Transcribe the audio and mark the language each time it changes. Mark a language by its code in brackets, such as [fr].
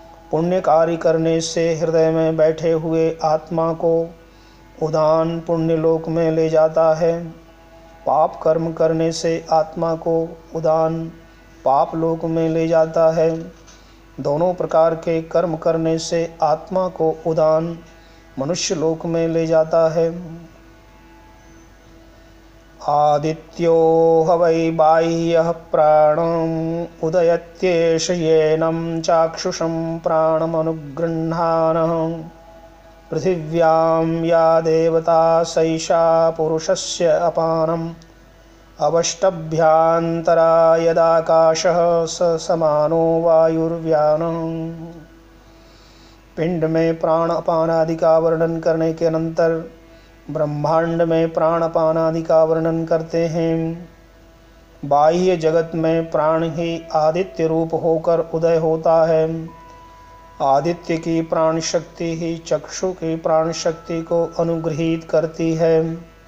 [hi] पुण्य कार्य करने से हृदय में बैठे हुए आत्मा को उदान पुण्य लोक में ले जाता है। पाप कर्म करने से आत्मा को उदान पाप लोक में ले जाता है। दोनों प्रकार के कर्म करने से आत्मा को उदान मनुष्य लोक में ले जाता है। [sa] आदित्यो ह वै बाह्यः प्राणम् उदयत्येष येनं चाक्षुषं प्राणमनुगृह्णानः। पृथिव्यां या देवता सैषा पुरुषस्य अपानम् अवष्टभ्यान्तरा यदाकाशः स समानो वायुर्व्यानः। [hi] पिंड में प्राण अपान आदि का वर्णन करने के अनंतर ब्रह्मांड में प्राण अपान आदि का वर्णन करते हैं। बाह्य जगत में प्राण ही आदित्य रूप होकर उदय होता है। आदित्य की प्राण शक्ति ही चक्षु की प्राण शक्ति को अनुग्रहित करती है।